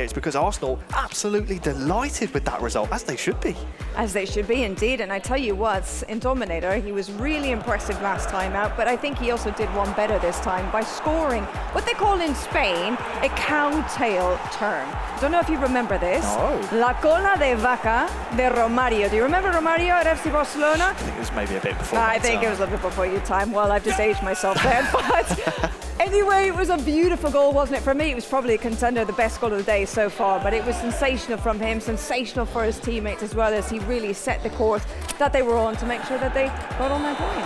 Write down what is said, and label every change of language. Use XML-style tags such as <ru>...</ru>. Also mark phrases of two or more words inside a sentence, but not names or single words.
<en>It's because Arsenal absolutely delighted with that result, as they should be. As they should be indeed, and I tell you what, Indominator, he was really impressive last time out, but I think he also did one better this time by scoring what they call in Spain a cowtail turn. Don't know if you remember this. No.</en> <es>La cola de vaca de Romario.</es> <en>Do you remember Romario at FC Barcelona? I think it was maybe a bit before I my think time. it was a bit before your time. Well, I've just aged myself there, but anyway, it was a beautiful goal, wasn't it? For me, it was probably a contender, the best goal of the day so far, but it was sensational from him, sensational for his teammates as well, as he really set the course that they were on to make sure that they got all 9 points.</en>